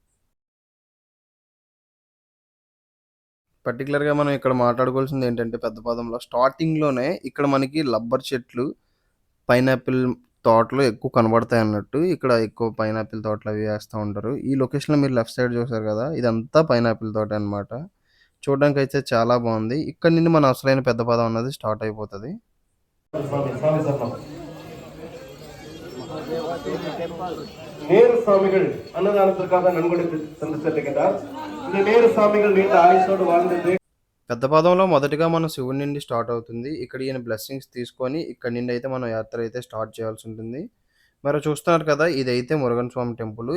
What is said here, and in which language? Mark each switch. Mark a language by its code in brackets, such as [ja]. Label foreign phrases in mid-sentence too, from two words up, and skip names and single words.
[te] పర్టికులర్గా మనం ఇక్కడ మాట్లాడుకోవాల్సింది ఏంటంటే పెద్ద పదంలో స్టార్టింగ్లోనే ఇక్కడ మనకి రబ్బర్ చెట్లు, పైనాపిల్ తోటలు ఎక్కువ కనబడతాయి అన్నట్టు. ఇక్కడ ఎక్కువ పైనాపిల్ తోటలు అవి వేస్తూ ఉంటారు. ఈ లొకేషన్లో మీరు [en] left side [te] చూసారు కదా, ఇదంతా పైనాపిల్ తోట అనమాట. చూడడానికి అయితే చాలా బాగుంది. ఇక్కడ నుండి మన అసలైన పెద్ద పదం అన్నది స్టార్ట్ అయిపోతుంది. [ta] நேரு சுவாமிகள் அன்னதானத்திற்காக நன்கொடை சந்திச்சிருக்கின்றார். இந்த நேரு சுவாமிகள் நீண்ட ஆயுசோடு வாழ்ந்தது. [te] పెద్ద పదంలో మొదటిగా మనం శివుడి నుండి స్టార్ట్ అవుతుంది. ఇక్కడ ఈయన బ్లెస్సింగ్స్ తీసుకొని ఇక్కడ నుండి అయితే మనం యాత్ర అయితే స్టార్ట్ చేయాల్సి ఉంటుంది. మరి చూస్తున్నారు కదా, ఇదైతే మురుగన్ స్వామి టెంపుల్.